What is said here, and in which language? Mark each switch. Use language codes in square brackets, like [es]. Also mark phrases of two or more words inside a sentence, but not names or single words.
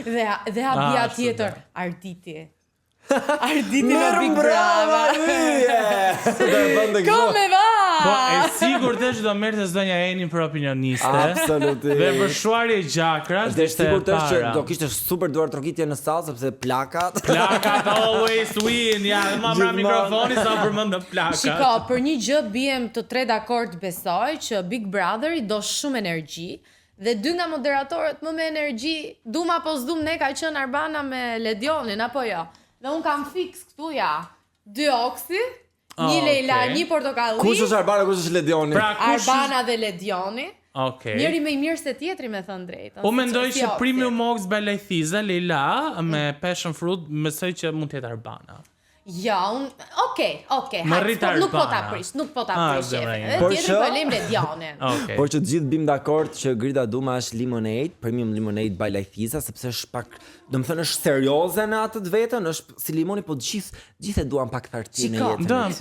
[sq] Dhe habia tjetër, Arditi. Arditi në Big Brother. [it] Come va? [sq] Po e sigurt është do merrte zonja Eni për opinioniste. Absolutisht. Dhe për shuarje gjakrash dhe sigurt është që do kishte super duar trokitje në sallë sepse plakat [en] always win. [sq] Ja, më mra mikrofoni sa përmend plakat. Shiko, për një gjë bijem të tre dakord besoj që Big Brotheri do shumë energji. Dhe dy nga moderatorët më me energji, dum apo s'dum ne ka qenë Arbana me Ledionin, apo jo? Dhe unë kam fix këtu ja, 2 oksi, një Leila, një portokalli. Kush është Arbana, kush është Ledioni? Arbana dhe Ledioni. Okej. Njëri më i mirë se tjetri, me thënë drejtën. Po mendoj që Premium Ox Balajthiza, Leila me [en] passion fruit, [sq] besoj që mund të jetë Arbana. Ja, okej, nuk po ta prish. Edhe tjetëri po lejmë Ledionin. Por që të gjithë bim dakord që Grida Duma është Lemonade, Premium Lemonade by Lajthiza, sepse është pak, do më thënë është serioze në atë të vetën, është si limoni, po gjithë e duan pak thartinë në jetën.